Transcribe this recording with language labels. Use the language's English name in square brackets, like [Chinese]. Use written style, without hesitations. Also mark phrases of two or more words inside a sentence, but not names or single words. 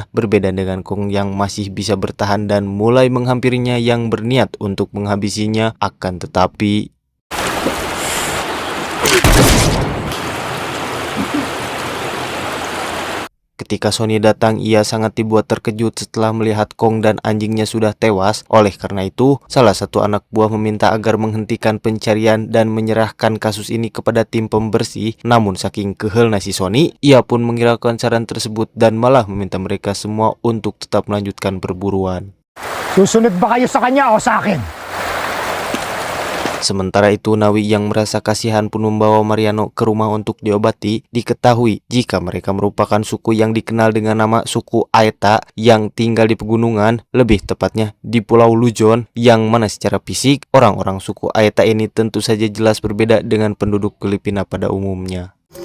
[Indonesian] Berbeda dengan Kong yang masih bisa bertahan dan mulai menghampirinya yang berniat untuk menghabisinya, akan tetapi Ketika Sony datang, ia sangat dibuat terkejut setelah melihat Kong dan anjingnya sudah tewas. Oleh karena itu, salah satu anak buah meminta agar menghentikan pencarian dan menyerahkan kasus ini kepada tim pembersih. Namun saking kehelna si Sony, ia pun menghiraukan saran tersebut dan malah meminta mereka semua untuk tetap melanjutkan perburuan. [Filipino] Susunod ba kayo sa kanya o sa akin? [Indonesian] Sementara itu, Nawi yang merasa kasihan pun membawa Mariano ke rumah untuk diobati. Diketahui jika mereka merupakan suku yang dikenal dengan nama suku Aeta yang tinggal di pegunungan, lebih tepatnya di Pulau Luzon, yang mana secara fisik orang-orang suku Aeta ini tentu saja jelas berbeda dengan penduduk Filipina pada umumnya.